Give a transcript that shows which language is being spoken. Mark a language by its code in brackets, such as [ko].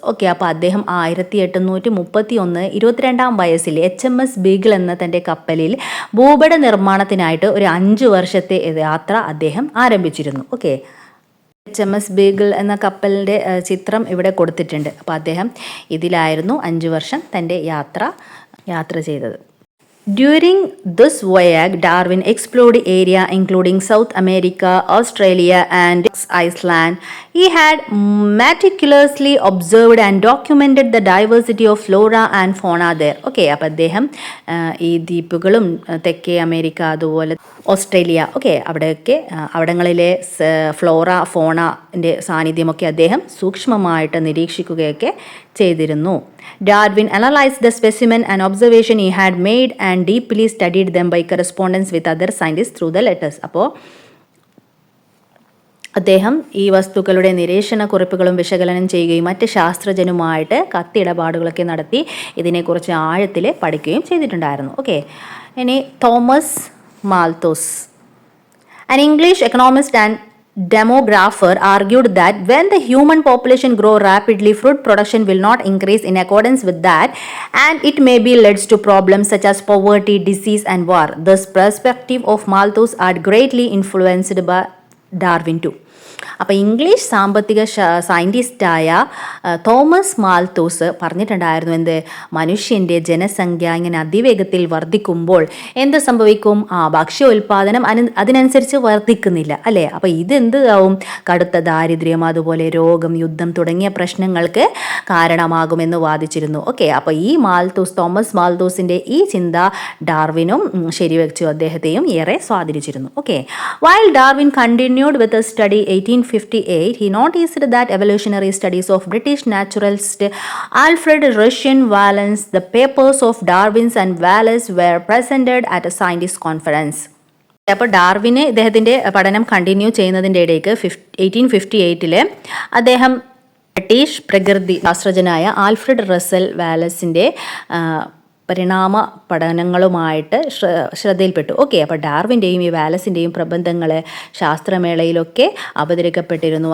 [ml] Okay, അപ്പോൾ അദ്ദേഹം 1831 22-ാം വയസ്സിൽ HMS ബീഗിൾ എന്ന തൻ്റെ കപ്പലിൽ ഭൂപട നിർമ്മാണത്തിനായിട്ട് ഒരു 5 വർഷത്തെ യാത്ര അദ്ദേഹം ആരംഭിച്ചിരുന്നു. ഓക്കെ, HMS ബീഗിൾ എന്ന കപ്പലിൻ്റെ ചിത്രം ഇവിടെ കൊടുത്തിട്ടുണ്ട്. അപ്പോൾ അദ്ദേഹം ഇതിലായിരുന്നു 5 വർഷം തൻ്റെ യാത്ര ചെയ്തത്. [en] During this voyage, Darwin explored area including South America, Australia and Iceland. He had meticulously observed and documented the diversity of flora and fauna there. [ml] Okay, അപ്പോൾ അദ്ദേഹം ഈ ദ്വീപുകളും തെക്കേ അമേരിക്ക അതുപോലെ ഓസ്ട്രേലിയ അവിടങ്ങളിലെ ഫ്ലോറ ഫോണൻ്റെ സാന്നിധ്യമൊക്കെ അദ്ദേഹം സൂക്ഷ്മമായിട്ട് നിരീക്ഷിക്കുകയൊക്കെ ചെയ്തിരുന്നു. [en] Darwin analyzed the specimen and observation he had made and deeply studied them by correspondence with other scientists through the letters. [ml] അപ്പോൾ അദ്ദേഹം ഈ വസ്തുക്കളുടെ നിരീക്ഷണ കുറിപ്പുകളും വിശകലനം ചെയ്യുകയും മറ്റ് ശാസ്ത്രജ്ഞനുമായിട്ട് കത്തിടപാടുകളൊക്കെ നടത്തി ഇതിനെക്കുറിച്ച് ആഴത്തിൽ പഠിക്കുകയും ചെയ്തിട്ടുണ്ടായിരുന്നു. ഓക്കെ, ഇനി [en] Thomas Malthus, an English economist and demographer, argued that when the human population grow rapidly, fruit production will not increase in accordance with that, and it may be leads to problems such as poverty, disease and war. This perspective of Malthus had greatly influenced by Darwin too. [ml] അപ്പോൾ English സാമ്പത്തിക സയൻറ്റിസ്റ്റായ Thomas Malthus പറഞ്ഞിട്ടുണ്ടായിരുന്നു എന്ത്, മനുഷ്യൻ്റെ ജനസംഖ്യ ഇങ്ങനെ അതിവേഗത്തിൽ വർദ്ധിക്കുമ്പോൾ എന്ത് സംഭവിക്കും, ഭക്ഷ്യ ഉൽപ്പാദനം അതിനനുസരിച്ച് വർദ്ധിക്കുന്നില്ല അല്ലേ. അപ്പോൾ ഇതെന്താവും, കടുത്ത ദാരിദ്ര്യം അതുപോലെ രോഗം, യുദ്ധം തുടങ്ങിയ പ്രശ്നങ്ങൾക്ക് കാരണമാകുമെന്ന് വാദിച്ചിരുന്നു. ഓക്കെ, അപ്പോൾ ഈ തോമസ് മാൽത്തൂസിൻ്റെ ഈ ചിന്ത ഡാർവിനും ശരിവെച്ചു, അദ്ദേഹത്തെയും ഏറെ സ്വാധീനിച്ചിരുന്നു. [en] Okay, while Darwin continued with his study 1858, he noticed that evolutionary studies of British naturalist Alfred Russel Wallace, the papers of Darwin and Wallace were presented at a scientist conference. [ml] അപ്പോൾ ഡാർവിന് ഇദ്ദേഹത്തിൻ്റെ പഠനം continue ചെയ്യുന്നതിൻ്റെ ഇടയ്ക്ക് 1858 അദ്ദേഹം British പ്രകൃതി ശാസ്ത്രജ്ഞനായ Alfred Russell വാലസിൻ്റെ പരിണാമ പഠനങ്ങളുമായിട്ട് ശ്രദ്ധയിൽപ്പെട്ടു. Okay, അപ്പോൾ ഡാർവിൻ്റെയും ഈ വാലസിൻ്റെയും പ്രബന്ധങ്ങൾ ശാസ്ത്രമേളയിലൊക്കെ അവതരിക്കപ്പെട്ടിരുന്നു.